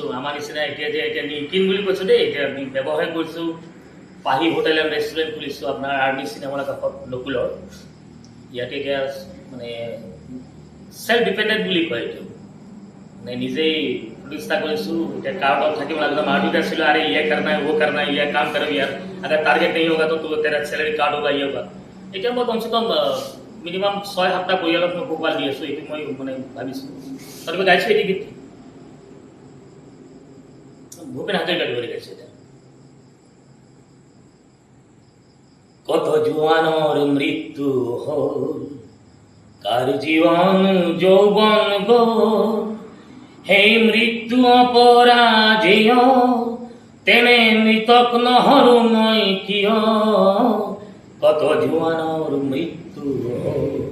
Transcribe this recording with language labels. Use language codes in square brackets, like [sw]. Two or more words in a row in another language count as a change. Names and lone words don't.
[as] আমাৰ নিচিনা এতিয়া নিকিন বুলি কৈছোঁ দেই, এতিয়া ব্যৱসায় কৰিছোঁ। পাহি হোটেল এণ্ড ৰেষ্টুৰেণ্ট খুলিছোঁ আপোনাৰ আৰ্মি চিনেমাৰ কাষত নকুলৰ। ইয়াতে এতিয়া [en] self dependent [as] বুলি কয় এইটো, নিজেই प्रतिष्ठा কৰিছোঁ। এতিয়া कार्ड থাকিব লাগিব, [hi] मार्केट आसिलो, अरे ये करना है वो करना है, ये काम करो यार, अगर टारगेट नहीं होगा तो तेरा सैलरी कार्ड होगा, ये होगा। [as] এতিয়া মই কমচে কম মিনিমাম 6-7টা পৰিয়ালক মই পোহপাল দি আছোঁ। এইটো মই ভাবিছোঁ। তথাপি গাইছোঁ এটি গীত ভূপেন হাজৰিকাৰ ধৰি গাইছোঁ। এতিয়া কত জোৱানৰ মৃত্যু হ'ল, কাৰ জীৱন যৌৱন গ'ল, সেই মৃত্যু অপৰাজেয়, তেনে মৃতক নহৰু মই কিয়, কত জোৱানৰ মৃত্যু হ'ল।